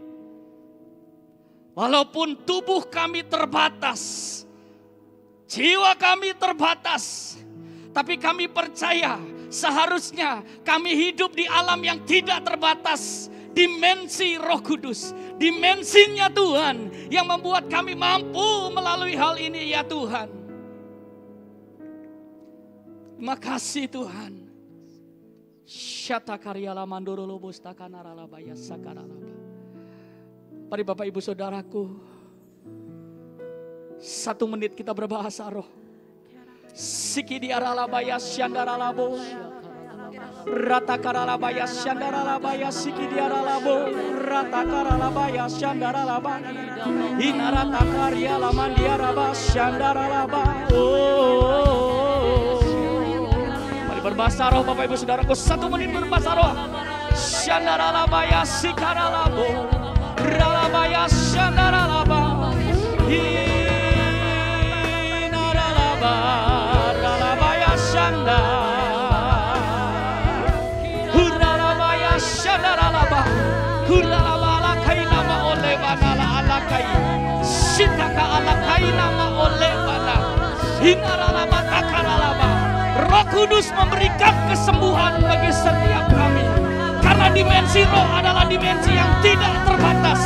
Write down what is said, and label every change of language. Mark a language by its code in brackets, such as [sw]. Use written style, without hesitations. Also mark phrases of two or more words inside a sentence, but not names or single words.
[id] Walaupun tubuh kami terbatas, jiwa kami terbatas, tapi kami percaya seharusnya kami hidup di alam yang tidak terbatas. Dimensi Roh Kudus, dimensinya Tuhan yang membuat kami mampu melalui hal ini ya Tuhan. Terima kasih Tuhan. Syata karyala mandoro lobosta kanarala baya sakaralaba. Mari Bapak Ibu Saudaraku, 1 menit kita berbahasa roh. Siki diaralabaya syandaralabo. Rata karalabaya syandaralabaya siki diaralabo. Rata karalabaya syandaralaba. Inarata karya laman diaraba syandaralaba. Oh. Mari berbahasa roh Bapak Ibu Saudaraku, 1 menit berbahasa roh. Syandaralabaya sikaralabo. Ralabaya syandaralaba. Hinaralaba. Ralabaya syandar. Huralabaya syandaralaba. Huralaba alakai nama oleh banala alakai. Sitaka alakai nama oleh bana. Hinaralaba takaralaba. Roh Kudus memberikan kesembuhan bagi setiap kami. Karena dimensi roh adalah dimensi yang tidak terbatas.